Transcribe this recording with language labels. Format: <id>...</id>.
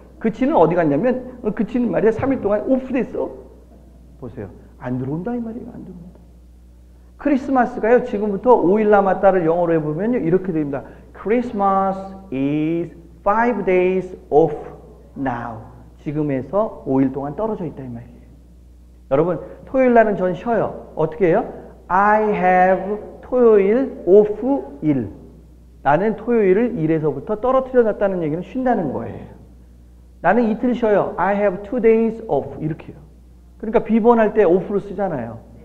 <ko>그치는 어디 갔냐면 그치는 말이야 3일 동안 오프됐어. 보세요. 안 들어온다 이 말이에요. 안 들어온다. 크리스마스가요. 지금부터 5일 남았다를 영어로 해보면요. 이렇게 됩니다.</ko> <en>Christmas is 5 days off now.</en> <ko>지금에서 5일 동안 떨어져 있다 이 말이에요. 여러분 토요일 날은 전 쉬어요. 어떻게 해요?</ko> <en>I have 토요일 off 일.</en> <ko>나는 토요일을 일에서부터 떨어뜨려 놨다는 얘기는 쉰다는 거예요. 나는 이틀 쉬어요.</ko> <en>I have 2 days off.</en> <ko>이렇게 해요. 그러니까 비번할 때 off로 쓰잖아요.</ko>